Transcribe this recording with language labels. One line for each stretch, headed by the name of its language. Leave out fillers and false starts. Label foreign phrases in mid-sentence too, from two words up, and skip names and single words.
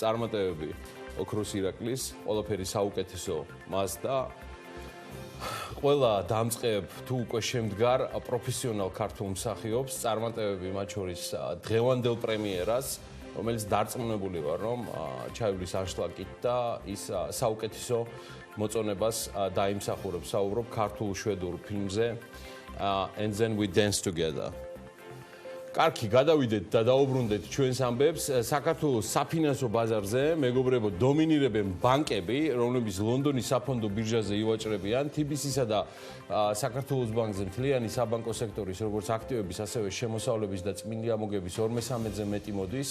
Georgian: წარმატებები ოქროს ირაკლის, ყველაფერი საუკეთესო მას და ყველა დამწყებ თუ უკვე შემდგარ პროფესიონალ ქართულ მსახიობს წარმატებები მათ შორის დღევანდელ პრემიერას, რომელიც დარწმუნებული ვარ, რომ ჩაივლის ანშლაგით და ის საუკეთესო მოწონებას დაიმსახურებს. საუბრობ ქართულ შვედურ ფილმზე And then we dance together. კარგი, გადავიდეთ და დაუბრუნდეთ ჩვენს ამბებს. საქართველოს საფინანსო ბაზარზე მეგობრებო დომინირებენ ბანკები, რომლებიც ლონდონის საფონდო ბირჟაზე ივაჭრებიან. თიბისისა და საქართველოს ბანკზე მთლიანი საბანკო სექტორის როგორც აქტივების, ასევე შემოსავლების და წმინდა ამოგების 2/3-ზე მეტი მოდის.